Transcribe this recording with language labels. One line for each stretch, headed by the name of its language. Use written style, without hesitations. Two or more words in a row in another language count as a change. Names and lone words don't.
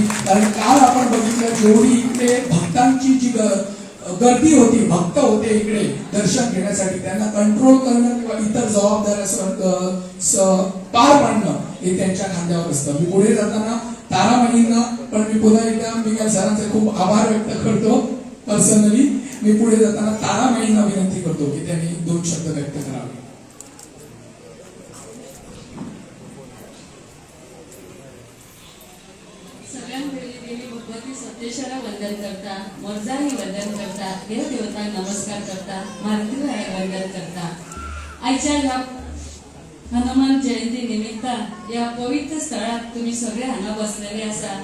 Marathi: कारण काल आपण बघितलं जेवढी इकडे भक्तांची जी गर्दी होती, भक्त होते इकडे दर्शन घेण्यासाठी, त्यांना कंट्रोल करणं किंवा इतर जबाबदाऱ्या पार पाडणं हे त्यांच्या खांद्यावर असतं. मी पुढे जाताना तारामणींना पण मी पुन्हा एकदा मिगेल सरांचे खूप आभार व्यक्त करतो पर्सनली. मी पुढे जाताना तारामणींना विनंती करतो की त्यांनी 2 शब्द व्यक्त करावे.
Konkani: सगळ्यांत पयलीं देवी भगवती सप्तेश्वरा वंदन करता, मोरजाई वंदन करता, देव देवतांक नमस्कार करता, मारुतीराया वंदन करता. आयच्या ह्या हनुमान जयंती निमित्तान या पवित्र स्थळात तुम्ही सगळे हांगा बसलेले आसा.